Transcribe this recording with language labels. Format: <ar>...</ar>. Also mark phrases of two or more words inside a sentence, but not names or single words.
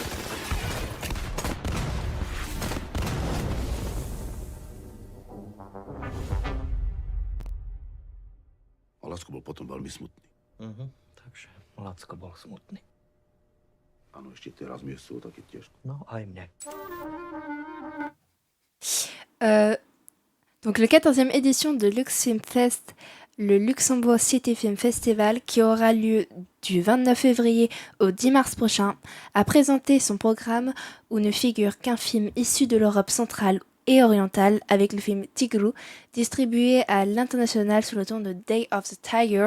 <cs>A Lacko byl potom velmi smutný.</cs> <sk>Takže Lacko bol smutný.</sk> <cs>Ano, ještě teraz mě jsou taky těžko.</cs> <sk>No aj mne.</sk> <fr>Donc le 14e édition de Lux Film Fest, le Luxembourg City Film Festival, qui aura lieu du 29 février au 10 mars prochain, a présenté son programme où ne figure qu'un film issu de l'Europe centrale et orientale avec le film Tigru, distribué à l'international sous le nom de Day of the Tiger.</fr>